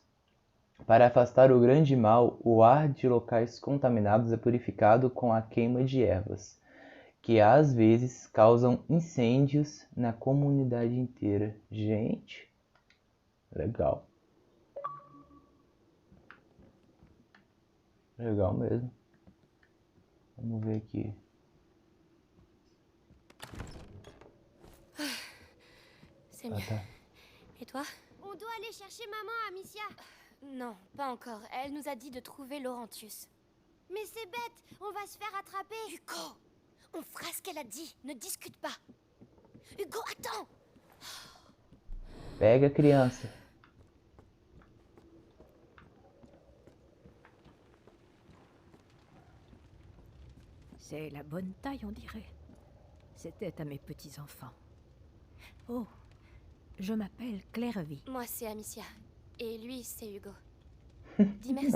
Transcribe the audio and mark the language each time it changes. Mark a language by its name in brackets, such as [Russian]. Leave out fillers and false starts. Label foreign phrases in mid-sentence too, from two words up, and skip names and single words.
[Portuguese] Para afastar o grande mal, o ar de locais contaminados é purificado com a queima de ervas, que às vezes causam incêndios na comunidade inteira. Gente, legal. Legal mesmo. Vamos ver aqui. [French] C'est mieux. [Portuguese] Tá. [French] Et toi? On doit aller chercher maman, Amicia. Non, pas encore. Elle nous a dit de trouver Laurentius. Mais c'est bête, on va se faire attraper. Hugo! On fera ce qu'elle a dit. Ne discute pas. Hugo, attends! [Portuguese] Pega, criança. [French] C'est la bonne taille, on dirait. C'était à mes petits-enfants. Oh, je m'appelle Clairvy. Moi, c'est Amicia. Et lui, c'est Hugo. Dis merci,